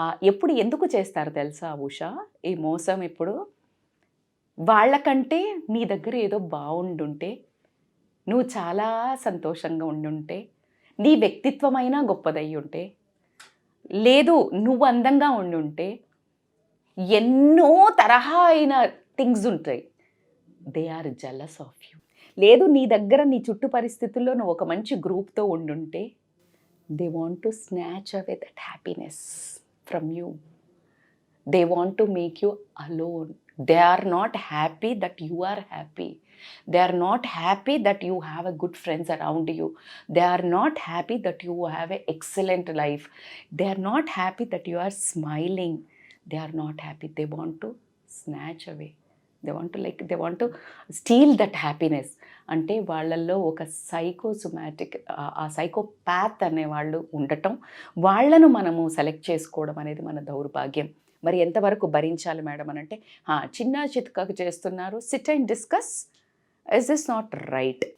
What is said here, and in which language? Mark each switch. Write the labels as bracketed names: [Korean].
[Telugu] ఎప్పుడు ఎందుకు చేస్తారు తెలుసా ఉషా ఈ మోసం? ఇప్పుడు వాళ్ళకంటే నీ దగ్గర ఏదో బాగుండుంటే, నువ్వు చాలా సంతోషంగా ఉండుంటే, నీ వ్యక్తిత్వమైనా గొప్పదై ఉంటే, లేదు నువ్వు అందంగా ఉండుంటే, ఎన్నో తరహా అయిన థింగ్స్ ఉంటాయి, [English] They are jealous of you. [Telugu] లేదు నీ దగ్గర నీ చుట్టూ పరిస్థితుల్లో నువ్వు ఒక మంచి గ్రూప్తో ఉండుంటే, [English] They want to snatch away that happiness from you. They want to make you alone. They are not happy that you are happy. They are not happy that you have a good friends around you. They are not happy that you have an excellent life. They are not happy that you are smiling. They are not happy. They want to snatch away. They want to steal that happiness. [Telugu] అంటే వాళ్ళల్లో ఒక psychosomatic ఆ psychopath అనే వాళ్ళు ఉండటం, వాళ్ళను మనము select చేసుకోవడం అనేది మన దౌర్భాగ్యం. మరి ఎంతవరకు భరించాలి మేడం అని అంటే, చిన్న చితకకు చేస్తున్నారు, [English] Sit and discuss, is this not right?